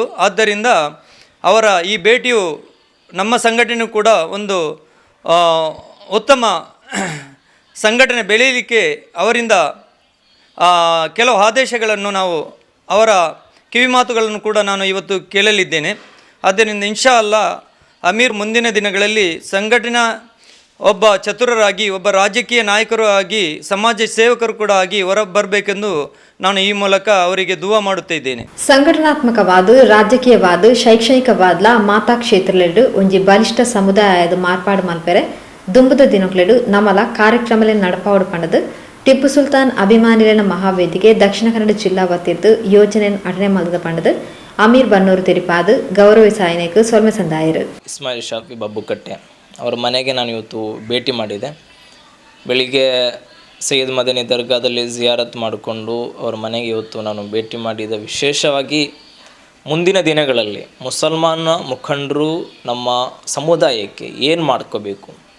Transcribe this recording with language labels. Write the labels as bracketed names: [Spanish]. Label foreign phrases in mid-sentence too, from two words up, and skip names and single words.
[Kannada] ಆದ್ದರಿಂದ ಅವರ ಈ ಭೇಟಿಯು ನಮ್ಮ ಸಂಘಟನೆ ಕೂಡ ಒಂದು ಉತ್ತಮ ಸಂಘಟನೆ ಬೆಳೆಯಲಿಕ್ಕೆ ಅವರಿಂದ ಕೆಲವು ಆದೇಶಗಳನ್ನು ಅವರ ಕಿವಿ ಮಾತುಗಳನ್ನು ಕೂಡ ನಾನು ಇವತ್ತು ಕೇಳಲಿದ್ದೇನೆ. ಆದ್ದರಿಂದ [Arabic] إن شاء الله [Kannada] ಅಮೀರ್ ಮುಂದಿನ ದಿನಗಳಲ್ಲಿ ಸಂಘಟನಾ ಒಬ್ಬ ಚತುರರಾಗಿ, ಒಬ್ಬ ರಾಜಕೀಯ ನಾಯಕರು ಆಗಿ, ಸಮಾಜ ಸೇವಕರು ಕೂಡ ಆಗಿ ಹೊರ ಬರಬೇಕೆಂದು ನಾನು ಈ ಮೂಲಕ ಅವರಿಗೆ ದುವಾ ಮಾಡುತ್ತಿದ್ದೇನೆ. [Tulu] ಸಂಘಟನಾತ್ಮಕವಾದ, ರಾಜಕೀಯವಾದ, ಶೈಕ್ಷಣಿಕವಾದ ಮಾತಾ ಕ್ಷೇತ್ರಲೆಡು ಒಂಜಿ ಬಲಿಷ್ಠ ಸಮುದಾಯದ ಮಾರ್ಪಾಡು ಮಲ್ಪೆರೆ ದುಂಬುದ ದಿನಕ್ಲೆಡು ನಮ್ಮಲ ಕಾರ್ಯಕ್ರಮ ನಡಪಾವಡು ಪಂಡದು ಟಿಪ್ಪು ಸುಲ್ತಾನ್ ಅಭಿಮಾನಿಗಳ ಮಹಾವೇದಿಕೆ ದಕ್ಷಿಣ ಕನ್ನಡ ಜಿಲ್ಲಾ ವತಿರ್ದು ಯೋಜನೆ ಅಟನೆ ಮಲ್ದ ಪಂಡದು ಅಮೀರ್ ಬನ್ನೂರು ತೆರಿಪಾದು ಗೌರವ ಸಾಯನಕ್ಕೆ ಸೊಲ್ಮೆ ಸಂದಾಯರು. [Kannada] ಇಸ್ಮಾಯಿಲ್ ಶಾಫಿ ಬಬ್ಬುಕಟ್ಟೆ ಅವರ ಮನೆಗೆ ನಾನು ಇವತ್ತು ಭೇಟಿ ಮಾಡಿದೆ. ಬೆಳಿಗ್ಗೆ ಸೈಯದ್ ಮದನಿ ದರ್ಗಾದಲ್ಲಿ ಜಿಯಾರತ್ ಮಾಡಿಕೊಂಡು ಅವರ ಮನೆಗೆ ಇವತ್ತು ನಾನು ಭೇಟಿ ಮಾಡಿದ. ವಿಶೇಷವಾಗಿ ಮುಂದಿನ ದಿನಗಳಲ್ಲಿ ಮುಸಲ್ಮಾನ ಮುಖಂಡರು ನಮ್ಮ ಸಮುದಾಯಕ್ಕೆ ಏನು ಮಾಡ್ಕೋಬೇಕು,